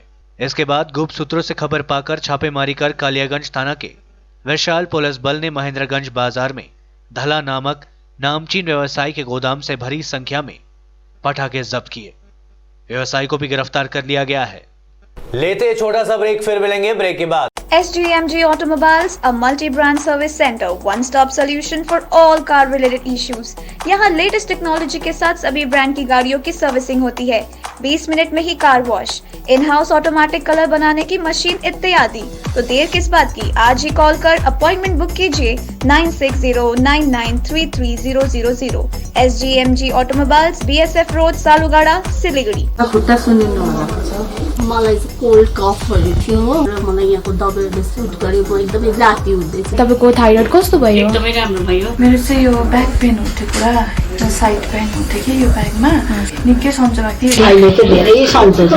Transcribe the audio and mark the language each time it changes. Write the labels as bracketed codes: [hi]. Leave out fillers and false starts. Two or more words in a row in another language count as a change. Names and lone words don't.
[hi] इसके बाद गुप्त सूत्रों से खबर पाकर छापेमारी कर कालियागंज थाना के विशाल पुलिस बल ने महेंद्रगंज बाजार में धला नामक नामचीन व्यवसायी के गोदाम से भरी संख्या में पटाखे जब्त किए। व्यवसायी को भी गिरफ्तार कर लिया गया है। लेते छोटा सा ब्रेक, फिर मिलेंगे ब्रेक के बाद। [en] SGMG Automobiles, a multi-brand service center, one-stop solution for all car-related issues. [hi] यहाँ [en] latest technology [hi] के साथ सभी ब्रांड की गाड़ियों की सर्विसिंग होती है। 20 मिनट में ही [en] car wash, in-house automatic colour [hi] बनाने की मशीन इत्यादि। तो देर किस बात की, आज ही कॉल कर अपॉइंटमेंट बुक कीजिए 9609933000। SGMG Automobiles, BSF रोड, सालुगाड़ा, सिलीगुड़ी। [ne] मलाई कोल्ड कफहरू थियो र मलाई यहाँको दबाईले सुट गर्यो। म एकदमै जाती हुँदैछ। तपाईको थाइरोइड कस्तो भयो? एकदमै राम्रो भयो। मेरो चाहिँ यो [en] back pain [ne] उठ्यो पुरा, [en] side pain [ne] उठ्यो कि यो ब्याकमा निकै सन्चो भएको थियो। अहिले चाहिँ धेरै सन्चो छ।